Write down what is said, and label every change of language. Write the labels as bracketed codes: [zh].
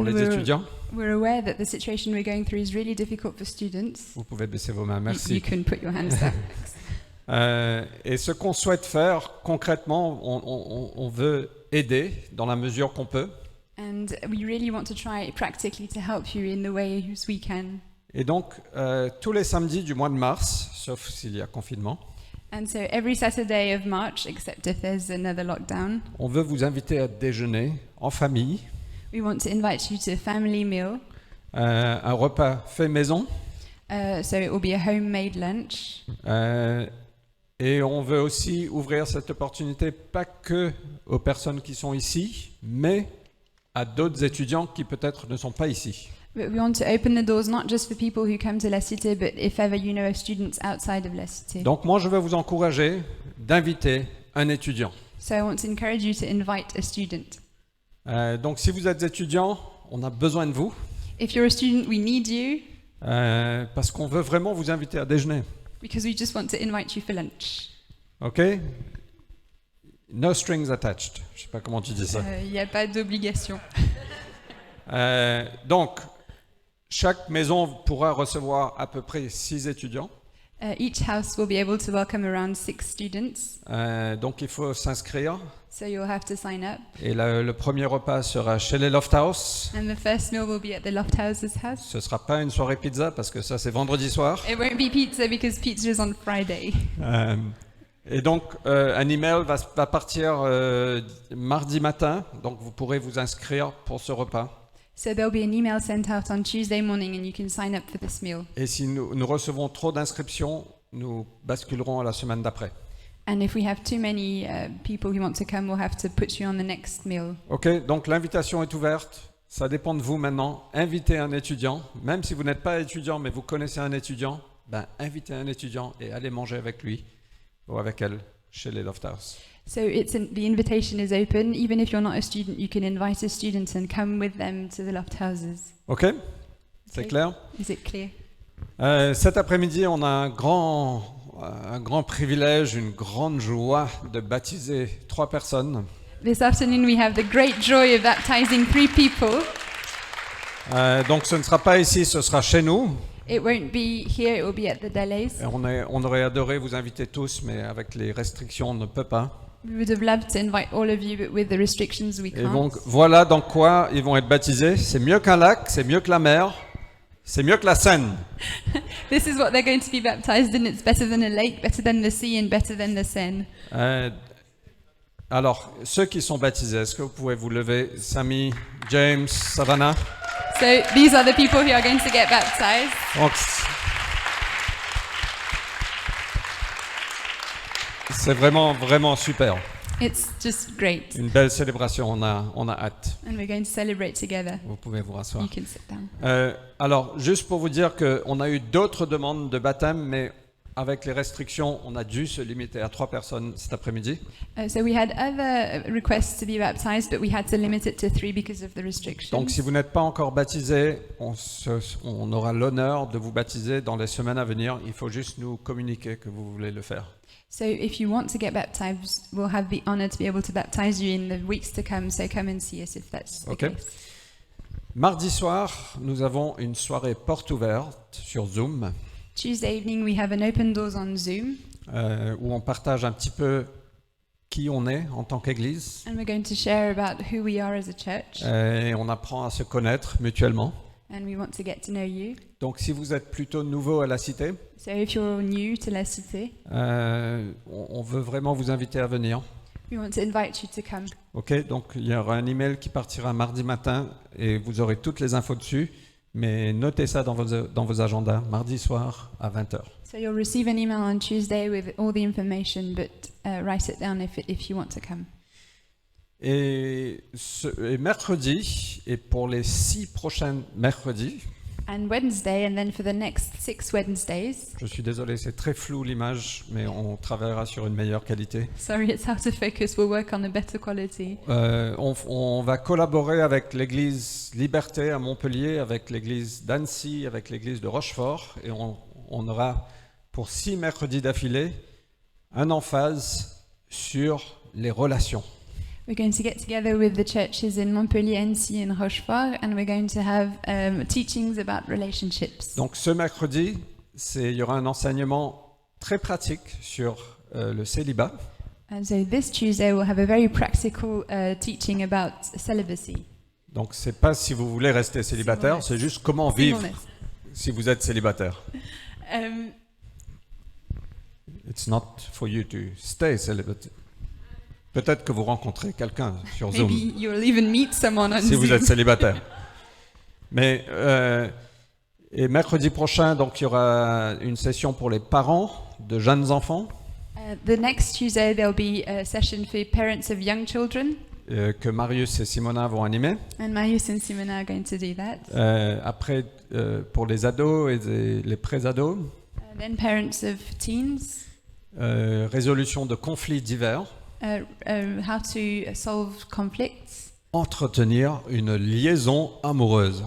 [en] And [fr] les étudiants. [en] We're aware that the situation we're going through is really difficult for students. [fr] Vous pouvez baisser vos mains, [en] You [fr] merci. [en] can put your hands down. [fr] Et ce qu'on souhaite faire concrètement, on veut aider dans la mesure qu'on peut. [en] And we really want to try practically to help you in the ways we can. [fr] Et donc, tous les samedis du mois de mars, sauf s'il y a confinement, [en] And so every Saturday of March, except if there's another lockdown, [fr] on veut vous inviter à déjeuner en famille, [en] we want to invite you to a family meal. [fr] un repas fait maison, [en] So it will be a homemade lunch. [fr] et on veut aussi ouvrir cette opportunité pas que aux personnes qui sont ici, mais à d'autres étudiants qui peut-être ne sont pas ici. [en] But we want to open the doors not just for people who come to La Cité, but if ever you know of students outside of La Cité. [fr] Donc moi, je veux vous encourager d'inviter un étudiant. [en] So I want to encourage you to invite a student. [fr] Donc si vous êtes étudiant, on a besoin de vous, [en] If you're a student, we need you [fr] parce qu'on veut vraiment vous inviter à déjeuner. [en] because we just want to invite you for lunch. OK? No strings attached. [fr] Je sais pas comment tu dis ça. Il n'y a pas d'obligation. Donc, chaque maison pourra recevoir à peu près 6 étudiants. [en] Each house will be able to welcome around 6 students. [fr] Donc, il faut s'inscrire. [en] So you'll have to sign up. [fr] Et le premier repas sera chez les Loft House. [en] And the first meal will be at the Loft House's house. [fr] Ce ne sera pas une soirée pizza parce que ça, c'est vendredi soir. [en] It won't be pizza because pizza is on Friday. [fr] Et donc, un email va partir mardi matin. Donc, vous pourrez vous inscrire pour ce repas. [en] So there'll be an email sent out on Tuesday morning and you can sign up for this meal. [fr] Et si nous recevons trop d'inscriptions, nous basculerons à la semaine d'après. [en] And if we have too many people who want to come, we'll have to put you on the next meal. [fr] OK, donc l'invitation est ouverte. Ça dépend de vous maintenant. Invitez un étudiant. Même si vous n'êtes pas étudiant, mais vous connaissez un étudiant, ben, invitez un étudiant et allez manger avec lui ou avec elle chez les Loft House. [en] So the invitation is open. Even if you're not a student, you can invite a student and come with them to the Loft Houses. [fr] OK? C'est [en] Okay. [fr] clair? [en] Is it clear? [fr] Cet après-midi, on a un grand privilège, une grande joie de baptiser 3 personnes. [en] This afternoon we have the great joy of baptizing 3 people. [fr] Donc ce ne sera pas ici, ce sera chez nous. [en] It won't be here, it will be at the Delays. [fr] Et on aurait adoré vous inviter tous, mais avec les restrictions, on ne peut pas. [en] We would have loved to invite all of you, but with the restrictions we [fr] Et [en] can't. [fr] donc voilà dans quoi ils vont être baptisés. C'est mieux qu'un lac, c'est mieux que la mer, c'est mieux que la Seine. [en] This is what they're going to be baptized in. It's better than a lake, better than the sea, and better than the Seine. [fr] Alors, ceux qui sont baptisés, est-ce que vous pouvez vous lever? Samy, James, Savannah. [en] So these are the people who are going to get baptized. [fr] Donc, c'est vraiment super. [en] It's just great, [fr] Une belle célébration, on a hâte. [en] and we're going to celebrate together. [fr] Vous pouvez vous rasseoir. [en] You can sit down. [fr] Alors, juste pour vous dire qu'on a eu d'autres demandes de baptême, mais avec les restrictions, on a dû se limiter à 3 personnes cet après-midi. [en] So we had other requests to be baptized, but we had to limit it to 3 because of the restrictions. [fr] Donc, si vous n'êtes pas encore baptisé, on aura l'honneur de vous baptiser dans les semaines à venir. Il faut juste nous communiquer que vous voulez le faire. [en] So if you want to get baptized, we'll have the honor to be able to baptize you in the weeks to come. So come and see us if that's the Okay. case. [fr] Mardi soir, nous avons une soirée porte ouverte sur Zoom [en] Tuesday evening, we have an open doors on Zoom, [fr] où on partage un petit peu qui on est en tant qu'Église [en] and we're going to share about who we are as a church, [fr] et on apprend à se connaître mutuellement. [en] and we want to get to know you. [fr] Donc si vous êtes plutôt nouveau à la Cité, [en] So if you're new to La Cité, [fr] on veut vraiment vous inviter à venir. [en] we want to invite you to come. [fr] Ok, donc il y aura un email qui partira mardi matin et vous aurez toutes les infos dessus. Mais notez ça dans vos agendas, mardi soir à 20h. [en] So you'll receive an email on Tuesday with all the information, but write it down if you want to come. [fr] Et mercredi, et pour les 6 prochains mercredis, [en] And Wednesday, and then for the next 6 Wednesdays. [fr] je suis désolé, c'est très flou l'image, mais on travaillera sur une meilleure qualité. [en] Sorry, it's out of focus. We'll work on a better quality. [fr] On va collaborer avec l'église Liberté à Montpellier, avec l'église d'Annecy, avec l'église de Rochefort, et on aura pour 6 mercredis d'affilée un emphase sur les relations. [en] We're going to get together with the churches in Montpellier, Annecy and Rochefort, and we're going to have teachings about relationships. [fr] Donc ce mercredi, il y aura un enseignement très pratique sur le célibat. [en] And so this Tuesday we'll have a very practical teaching about celibacy. [fr] Donc c'est pas si vous voulez rester célibataire, c'est juste comment vivre [en] Singleness. [fr] si vous êtes célibataire. Um, [en] It's not for you to stay celibate. [fr] Peut-être que vous rencontrez quelqu'un sur Zoom [en] maybe you'll even meet someone on [fr] si vous [en] Zoom. [fr] êtes célibataire. Mais et mercredi prochain, donc il y aura une session pour les parents de jeunes enfants [en] The next Tuesday there'll be a session for parents of young children, [fr] que Marius et Simona vont animer. [en] and Marius and Simona are going to do that. [fr] Après, pour les ados et les pré-ados, [en] Then parents of teens, [fr] résolution de conflits divers, [en] how to solve conflicts, [fr] entretenir une liaison amoureuse.